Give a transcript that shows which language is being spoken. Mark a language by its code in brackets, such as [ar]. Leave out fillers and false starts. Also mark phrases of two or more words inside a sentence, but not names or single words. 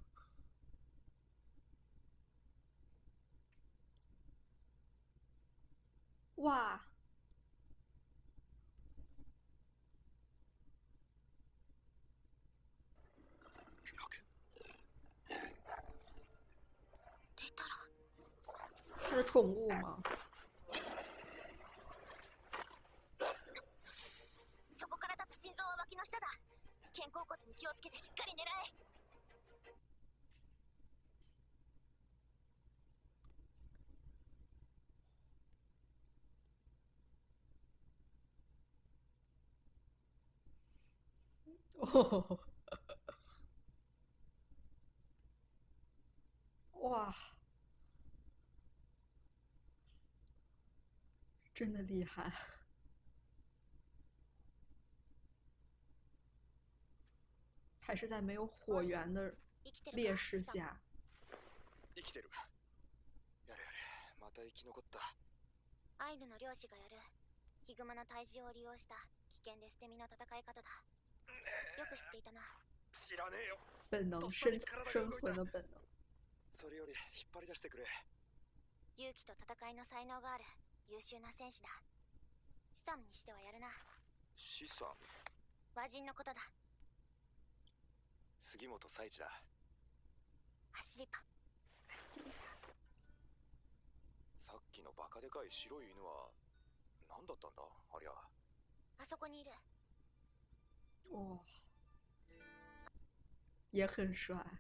[zh] 哇！他的宠物吗？ [ja] そこからだと心臓は脇の下だ。肩甲骨に気をつけてしっかり狙え。 [zh] 哦，哇，真的厉害！还是在没有火源的劣势下。 [ja] 生きてる。やれやれ、また生き残った。アイヌの漁師がやるヒグマの退治を利用した危険で捨て身の戦い方だ。よく知っていたな。知らねえよ。 [zh] 本能，生存的本能。 [ja] それより引っ張り出してくれ。勇気と戦いの才能がある優秀な戦士だ。資産にしてはやるな。資産？和人のことだ。杉本彩一だ。走りパ。さっきのバカでかい白い犬は何だったんだありゃ。あそこにいる。 [zh] 哇，也很帅。